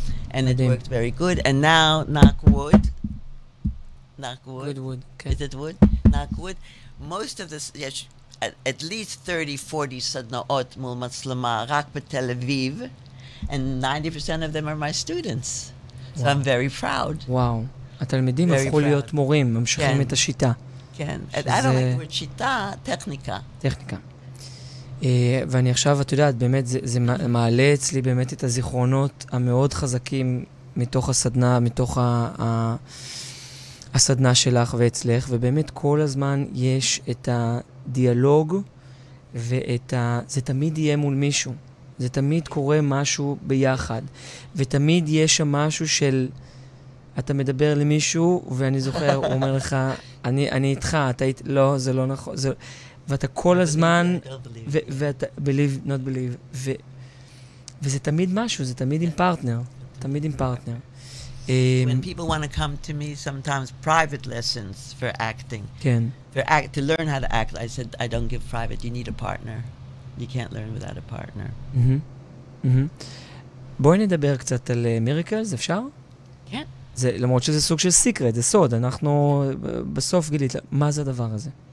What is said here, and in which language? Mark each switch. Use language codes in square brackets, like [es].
[en] And it worked very good. And now, knock wood. Good wood. Okay. Is it wood? Knock wood. Most of this, yes, at least 30-40 [he] sadnaot mul matzlama rak b'Tel Aviv, [en] and 90% of them are my students. So I'm very proud. [he] וואו. התלמידים הפכו להיות מורים, ממשיכים את השיטה. כן. [en] I don't like word שיטה, טכניקה. [he] טכניקה. ואני עכשיו, את יודעת, באמת, זה מעלה אצלי באמת את הזיכרונות המאוד חזקים מתוך הסדנה, מתוך הסדנה שלך ואצלך, ובאמת כל הזמן יש את הדיאלוג, זה תמיד יהיה מול מישהו. זה תמיד קורה משהו ביחד. ותמיד יש שם משהו של, אתה מדבר למישהו, ואני זוכר, הוא אומר לך, אני איתך, לא, זה לא נכון, ואתה כל הזמן, ואתה [en] believe, not believe, [he] וזה תמיד משהו, זה תמיד עם פרטנר, תמיד עם פרטנר. [en] When people want to come to me, sometimes private lessons for acting, [he] כן. [en] to learn how to act, I said, I don't give private, you need a partner. You can't learn without a partner. [he] בואי נדבר קצת על מיריקלס, אפשר? כן. למרות שזה סוג של סיקרט, זה סוד, אנחנו בסוף גילית, מה זה הדבר הזה?